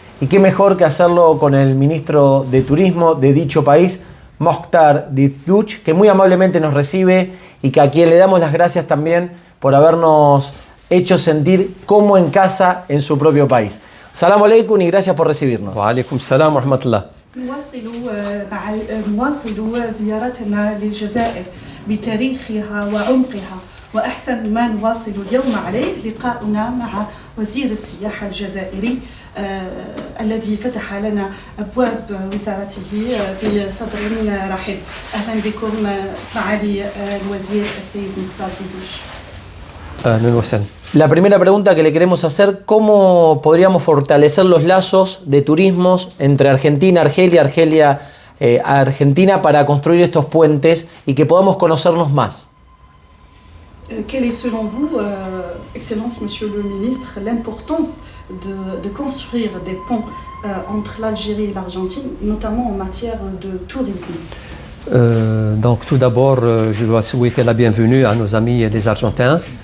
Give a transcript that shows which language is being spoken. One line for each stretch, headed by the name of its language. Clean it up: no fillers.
Spanish: Y qué mejor que hacerlo con el ministro de Turismo de dicho país, Mokhtar Dizdouch, que muy amablemente nos recibe y que a quien le damos las gracias también por habernos hecho sentir como en casa en su propio país.
Arabic: Salam aleikum
Spanish: y gracias por recibirnos.
Arabic: Wa alaikum salam wa rahmatullah. نواصل زيارتنا للجزائر بتاريخها وعمقها وأحسن ما نواصل اليوم عليه لقاؤنا مع وزير السياحة الجزائري الذي فتح لنا أبواب وزارته بصدر رحب. أهلا بكم معالي الوزير السيد مختار ديدوش. أهلا وسهلا.
Spanish: La primera pregunta que le queremos hacer, ¿cómo podríamos fortalecer los lazos de turismos entre Argentina, Argelia, Argentina para construir estos puentes y que podamos conocernos más?
French: Quelle est selon vous, Excellence Monsieur le Ministre, l'importance de construire des ponts entre l'Algérie et l'Argentine, notamment en matière de tourisme? Donc tout d'abord, je dois souhaiter la bienvenue à nos amis les Argentins.